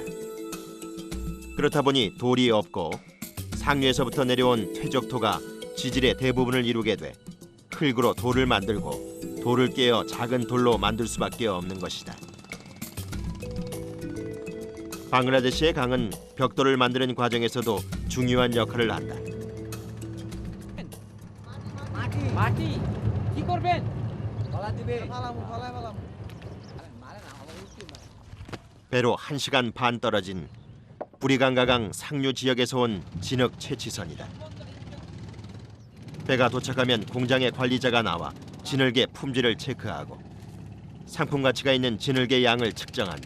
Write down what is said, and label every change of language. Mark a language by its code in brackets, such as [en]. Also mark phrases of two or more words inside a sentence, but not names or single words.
[ko] 그렇다 보니 돌이 없고 상류에서부터 내려온 퇴적토가 지질의 대부분을 이루게 돼 흙으로 돌을 만들고 돌을 깨어 작은 돌로 만들 수밖에 없는 것이다. 방글라데시의 강은 벽돌을 만드는 과정에서도 중요한 역할을 한다. [bn] মাটি কি করবেন [ko] 배로 1시간 반 떨어진 뿌리강가강 상류 지역에서 온 진흙 채취선이다. 배가 도착하면 공장의 관리자가 나와 진흙의 품질을 체크하고 상품 가치가 있는 진흙의 양을 측정한다.